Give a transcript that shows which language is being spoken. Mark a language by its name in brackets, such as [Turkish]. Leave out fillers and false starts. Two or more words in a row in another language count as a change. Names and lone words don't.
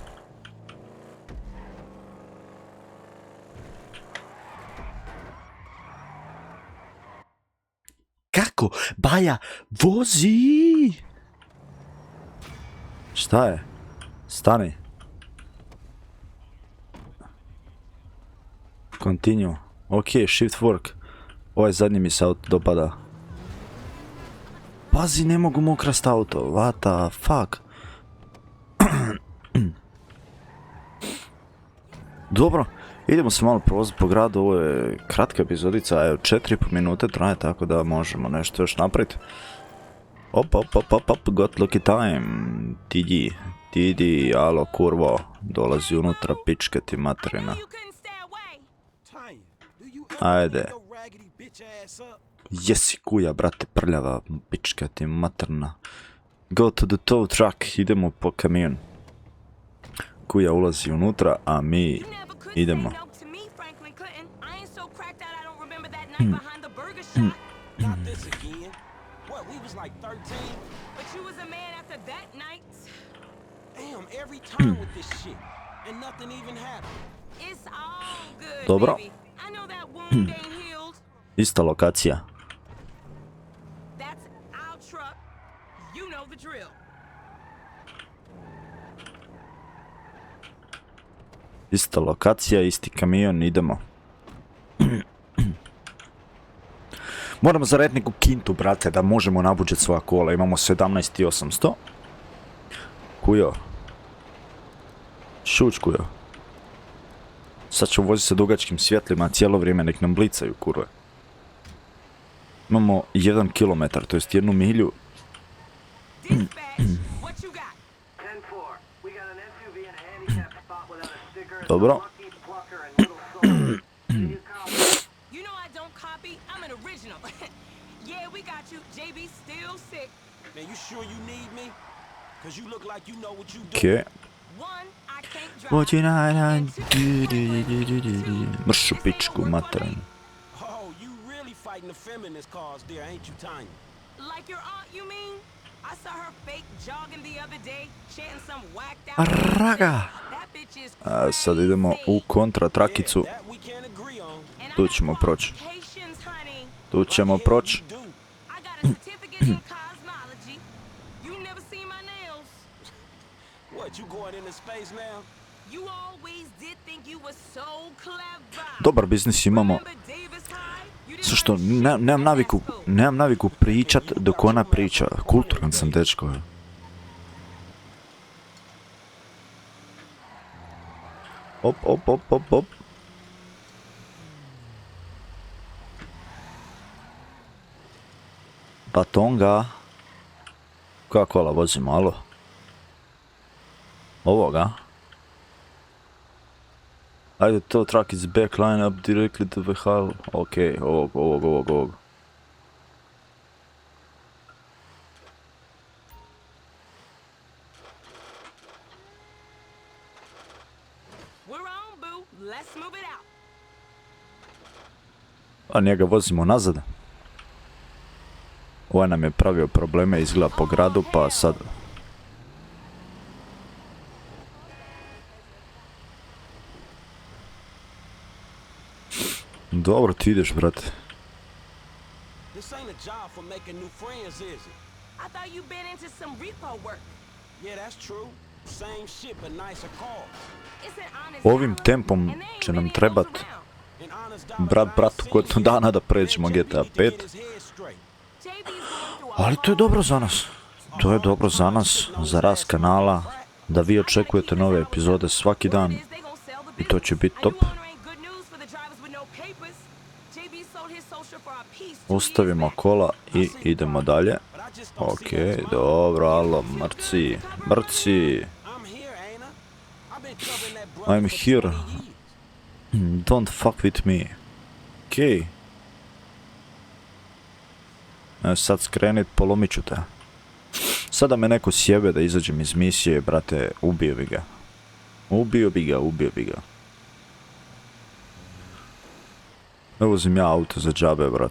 [Bosnian] Kako? Baja, vozi! Šta je? Stani. [English] Continue. Ok, shift work. [Bosnian] Ovaj zadnji mi se auto dopada. Pazi, ne mogu mu ukrast auto. [English] What the fuck? [Bosnian] Dobro, idemo se malo provoziti po gradu. Ovo je kratka epizodica, evo 4,5 minute traje, tako da možemo nešto još napraviti. Op, [English] got lucky time. [Bosnian] Didi, alo kurvo, dolazi unutra, pičke ti materina. Ajde. Jesi kuja, brate, prljava, pička ti materna. [English] Go to the tow truck, [Bosnian] idemo po kamion. Kuja ulazi unutra, a mi idemo. [English] burger shot. Not this again. What, we was like 13? But you was a man after that night. Damn, every time with this shit. And nothing even happened. It's all good, [Bosnian] Dobro. [English] baby. I know that wound ain't healed. [Bosnian] Ista lokacija. [English] That's our truck. You know the drill. [Bosnian] Ista lokacija, isti kamion, idemo. Moramo zaraditi neku kintu, brate, da možemo nabuđeti svoja kola. Imamo 17.800. Kujo. Šuć, kujo. Sad ću voziti sa dugačkim svjetlima cijelo vrijeme, nek nam blicaju, kurve. Imamo 1 kilometar, to jest 1 milju. [English] Dispatch, what you got? 10-4. We got an SUV in a handicapped spot without a sticker. and [Bosnian] Dobro. [English] a Lucky Plucker and Little Soul. Can you copy? You know I don't copy. I'm an original. Yeah, we got you. JB still sick. Man, you sure you need me? Cause you look like you know what you do. [Bosnian] Okej. [English] One, I can't drive. What you know, And two, [Bosnian] mršu pičku, materan. [English] Oh, you really fighting the feminist cause there, ain't you, Tiny? like your aunt, you mean? I saw her fake jogging the other day, chanting some whacked out. Raga. That bitch is [Bosnian] A sad idemo u kontra trakicu. [English] That we can't agree on. And I [Bosnian] Tu [English] got [Bosnian] ćemo proći. [English] qualifications, honey. [Bosnian] Tu ćemo proći. [English] You do. I got a certificate in cosmology. You never seen my nails. What, you going into space now? You always did think you were so clever. [Bosnian] Dobar biznis imamo. [English] Remember Davis High? You didn't [Bosnian] Sve što, [English] learn shit [Bosnian] nemam naviku pričat dok ona priča. Kulturan sam, dečko. Op, op, op, op, op. Batonga. Koja kola vozi malo? Ovoga. Ajde, [English] to truck is back, line up directly to the hull. [Bosnian] Okej, ovog. [English] We're on, boo. Let's move it out. [Bosnian] A njega vozimo nazad. Ovaj nam je pravio probleme, izgleda po gradu, pa sad... Dobro, ti ideš, brate. [English] This ain't a job for making new friends, is it? I thought you'd been into some repo work. Yeah, that's true. Same shit, but nicer cars. It's an honest [Bosnian] Ovim [English] dollar, [Bosnian] tempom [English] and they ain't [Bosnian] će nam [English] many of [Bosnian] trebat [English] those around. An honest dollar [Bosnian] brat [English] that I [Bosnian] bratu [English] seen [Bosnian] godinu [English] you. [Bosnian] dana da pređemo [English] Man, JB [Bosnian] GTA [English] need to get [Bosnian] 5. [English] his head straight. JB's going through a [Bosnian] Ali to je dobro za nas. To je dobro za nas, za rast kanala, da vi očekujete nove epizode svaki dan. I to će biti top. Ostavimo kola i idemo dalje. Okej, dobro, alo, mrci. [English] I'm here, ain't I? I've been covering that brother I'm for here. 20 years. Don't fuck with me. [Bosnian] Okej. Sad skrenit, polomit ću te. Sada me neko sjebe da izađem iz misije, brate, ubio bi ga. Ubio bi ga. Ne vozim ja auto za džabe, brate.